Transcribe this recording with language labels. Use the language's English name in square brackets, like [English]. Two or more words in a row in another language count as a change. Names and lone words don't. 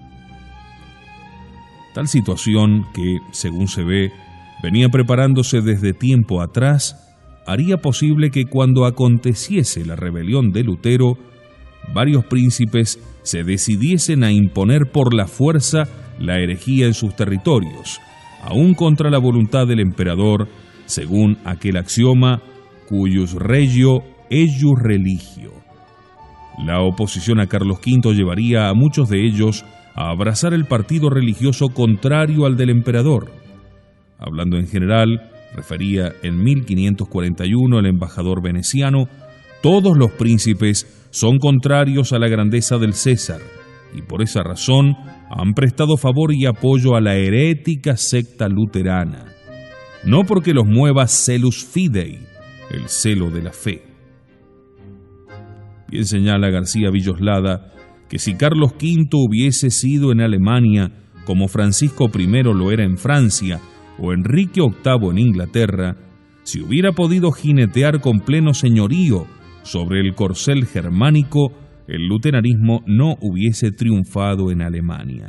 [Spanish] Tal situación que, según se ve, venía preparándose desde tiempo atrás, haría posible que cuando aconteciese la rebelión de Lutero, varios príncipes se decidiesen a imponer por la fuerza la herejía en sus territorios, aún contra la voluntad del emperador, según aquel axioma [Latin] cuius regio eius religio. [Spanish] La oposición a Carlos V llevaría a muchos de ellos a abrazar el partido religioso contrario al del emperador. Hablando en general, refería en 1541 el embajador veneciano, todos los príncipes son contrarios a la grandeza del César, y por esa razón han prestado favor y apoyo a la herética secta luterana, no porque los mueva [Latin] celus fidei, [Spanish] el celo de la fe. Bien señala García Villoslada que si Carlos V hubiese sido en Alemania como Francisco I lo era en Francia o Enrique VIII en Inglaterra, si hubiera podido jinetear con pleno señorío sobre el corcel germánico, el luteranismo no hubiese triunfado en Alemania.